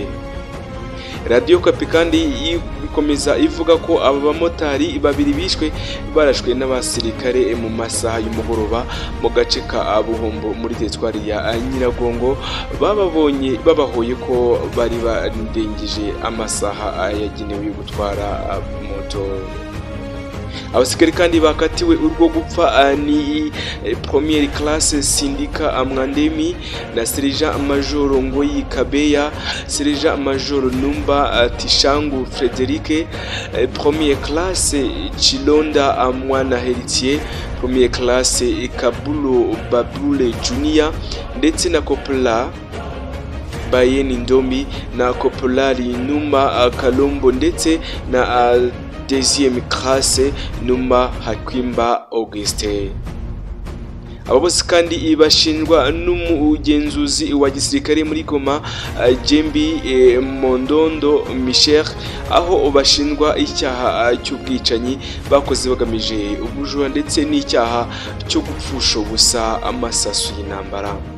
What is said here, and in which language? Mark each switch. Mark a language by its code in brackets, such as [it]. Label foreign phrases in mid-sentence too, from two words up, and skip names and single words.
[rw] Radio Kapi kandi ikomeza ivuga ko aba bamotari 2 bishwe barashwe n'abasirikare mu masaha y'umugoroba mu gace ka Buhombo muri teritwari ya Nyiragongo, babahoye ko bari barindengije amasaha yagenewe gutwara moto. Abasirikare kandi bakatiwe urwo gupfa ni [fr] Première Classe [rw] Sindika Amwandemi na [en] Sergeant Major [rw] Ngoyi Kabeya, [en] Sergeant Major [rw] Numba Tishangu Frederic, [fr] Première Classe [rw] Chilonda Amwana Heritier, [fr] Première Classe [rw] Kabulo Babule Junior ndetse na Kopla Bayeni Ndomi na Kopolari Numa Kalombo ndetse na [fr] Deuxième Classe [rw] Numa Hakwimba Auguste. Aba bose kandi bashinjwa n'umugenzuzi wa gisirikare muri Goma Jembi Mondondo Michel, aho bashinjwa icyaha cy'ubwicanyi bakoze bagamije ubujura ndetse n'icyaha cyo gupfusha ubusa amasasu y'intambara.